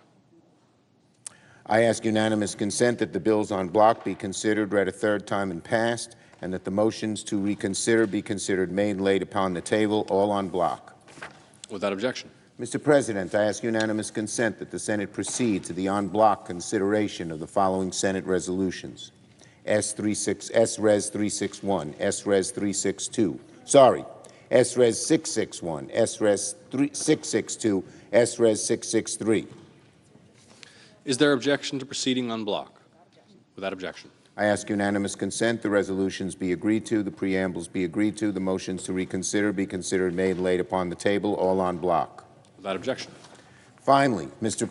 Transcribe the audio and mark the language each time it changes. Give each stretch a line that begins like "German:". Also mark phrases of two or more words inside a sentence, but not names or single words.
English: I ask unanimous consent that the bills on block be considered, read a third time and passed, and that the motions to reconsider be considered made and laid upon the table, all on block. Without objection. Mr. President, I ask unanimous consent that the Senate proceed to the en bloc consideration of the following Senate resolutions. S-Res 361, S-Res 362, S-Res 661, S-Res 662, S-Res 663. Is there objection to proceeding on block? Without objection. I ask unanimous consent the resolutions be agreed to, the preambles be agreed to, the motions to reconsider be considered made and laid upon the table, all on block. Without objection. Finally, Mr.